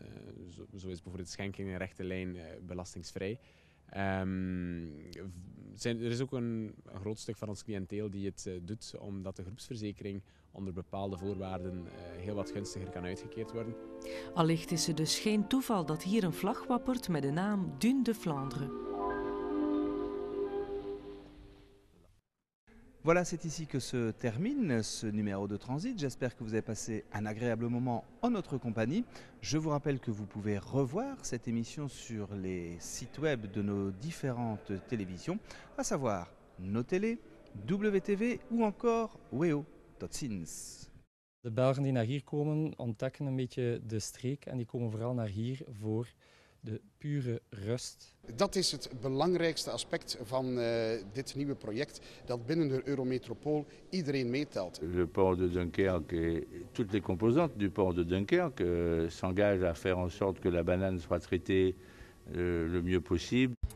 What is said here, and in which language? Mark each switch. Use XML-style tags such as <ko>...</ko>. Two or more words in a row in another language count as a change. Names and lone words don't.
<nl>Zo is bijvoorbeeld schenking in rechte lijn belastingsvrij. Er is ook een groot stuk van ons cliënteel die het doet omdat de groepsverzekering onder bepaalde voorwaarden heel wat gunstiger kan uitgekeerd worden. Allicht is het dus geen toeval dat hier een vlag wappert met de naam Dune de Flandre.</nl> <fr>Voilà, c'est ici que se termine ce numéro de Transit. J'espère que vous avez passé un agréable moment en notre compagnie. Je vous rappelle que vous pouvez revoir cette émission sur les sites web de nos différentes télévisions, à savoir nos télé, WTV ou encore WEO.</fr> <nl>Tot ziens. De Belgen die naar hier komen ontdekken een beetje de streek en die komen vooral naar hier voor de pure rust. Dat is het belangrijkste aspect van dit nieuwe project, dat binnen de Eurométropool iedereen meetelt.</nl> <fr>Le port de Dunkerque et toutes les composantes du port de Dunkerque s'engagent à faire en sorte que la banane soit traitée le mieux possible.</fr>